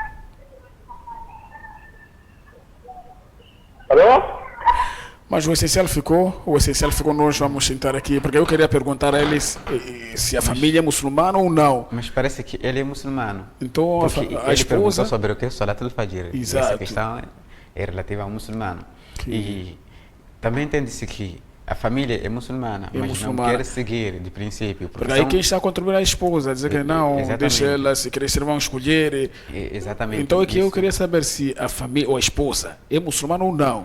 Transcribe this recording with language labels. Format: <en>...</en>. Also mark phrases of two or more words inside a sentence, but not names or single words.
<pt>alô? Mas o essencial ficou, nós vamos sentar aqui, porque eu queria perguntar a eles se a família é muçulmana ou não. Mas parece que ele é muçulmano. Então Porque a ele perguntou esposa... sobre o que é</pt> <ar>صلاة الفجر.</ar> <pt>Exato. Essa questão é relativa ao muçulmano. E também entende-se que a família é muçulmana, mas muçulmana. não quer seguir de princípio. Porque aí quem está a contribuir é a esposa, dizer que não, Exatamente. deixa ela, se querer ser, vão escolher. Exatamente. Então é que eu Isso. queria saber se a família ou a esposa é muçulmana ou não.</pt>